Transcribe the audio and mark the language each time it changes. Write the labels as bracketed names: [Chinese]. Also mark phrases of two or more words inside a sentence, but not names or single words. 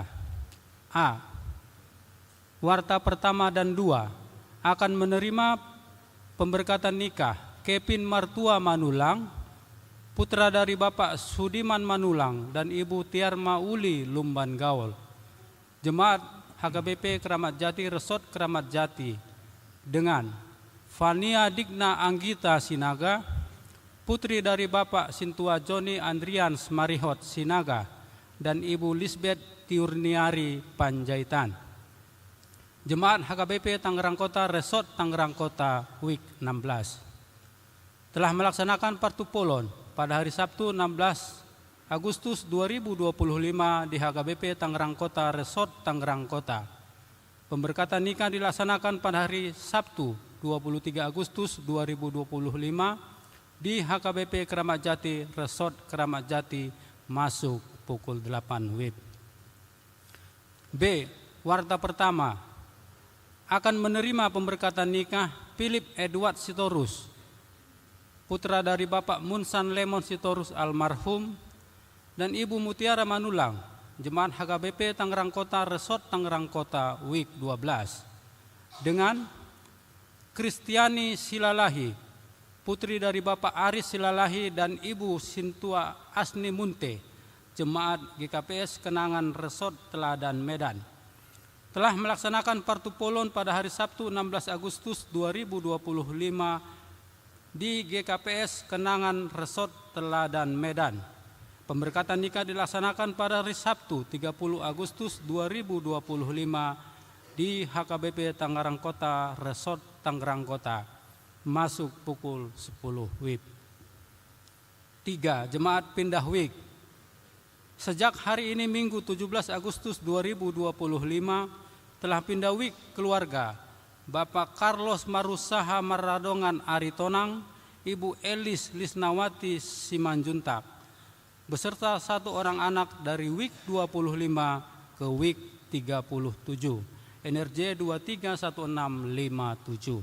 [Indonesian] A. Warta pertama dan 2 akan menerima pemberkatan nikah Kevin Martua Manulang, putra dari Bapak Sudiman Manulang dan Ibu Tiarma Uli Lumban Gaul. Jemaat HKBP Keramat Jati Resort Keramat Jati dengan Fania Digna Anggita Sinaga, putri dari Bapak Sintua Joni Andrians Marihot Sinaga dan Ibu Lisbeth Tiurniari Panjaitan. Jemaat HKBP Tangerang Kota Resort Tangerang Kota WIK 16 telah melaksanakan partupolon pada hari Sabtu 16 Agustus 2025 di HKBP Tangerang Kota Resort Tangerang Kota. Pemberkatan nikah dilaksanakan pada hari Sabtu 23 Agustus 2025 di HKBP Keramat Jati, Resort Keramat Jati, masuk pukul 8 WIB. B. Warta pertama akan menerima pemberkatan nikah Philip Edward Sitorus, putra dari Bapak Munsan Lemon Sitorus almarhum dan Ibu Mutiara Manulang, Jemaat HKBP Tangerang Kota, Resort Tangerang Kota, WIK 12, dengan Kristiani Silalahi, putri dari Bapak Aris Silalahi dan Ibu Sintua Asni Munte, Jemaat GKPS Kenangan Resort Teladan Medan, telah melaksanakan partupolon pada hari Sabtu 16 Agustus 2025 di GKPS Kenangan Resort Teladan Medan. Pemberkatan nikah dilaksanakan pada hari Sabtu 30 Agustus 2025 di HKBP Tangerang Kota, Resort Tangerang Kota, masuk pukul 10 WIB. 3. Jemaat pindah WIK. Sejak hari ini Minggu 17 Agustus 2025 telah pindah WIK keluarga Bapak Carlos Marusaha Maradongan Aritonang, Ibu Elis Lisnawati Simanjuntak, beserta 1 orang anak dari WIK 25 ke WIK 37, NRJ 231657.